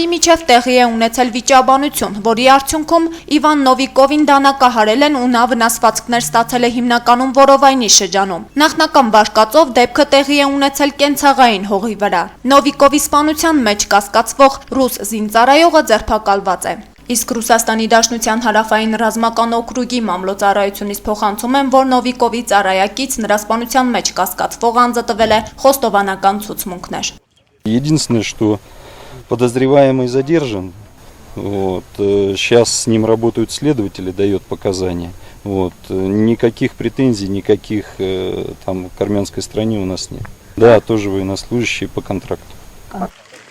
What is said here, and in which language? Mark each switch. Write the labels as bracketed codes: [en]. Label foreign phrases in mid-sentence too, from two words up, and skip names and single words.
[hy] միջև տեղի է ունեցել վիճաբանություն, որի արդյունքում Իվան Նովիկովին դանակահարել են ու նա վնասվածքներ ստացել է հիմնականում որովայնի շրջանում։ Նախնական վարկածով դեպքը տեղի է ունեցել կենցաղային հողի վրա։ Նովիկովի սպանության մեջ կասկածվող ռուս զինծառայողը ձերբակալված է։ Իսկ Ռուսաստանի Դաշնության հարավային ռազմական օկրուգի մամլոյցարայությունից փոխանցում են, որ Նովիկովի ծառայակից նրա սպանության մեջ կասկածվող անձը տվել է խոստովանական ցուցմունքներ։ [ru] Единственное, что подозреваемый задержан. Сейчас с ним работают следователи, дает показания. Никаких претензий, никаких там к армянской стране у нас нет. Да, тоже военнослужащие по контракту.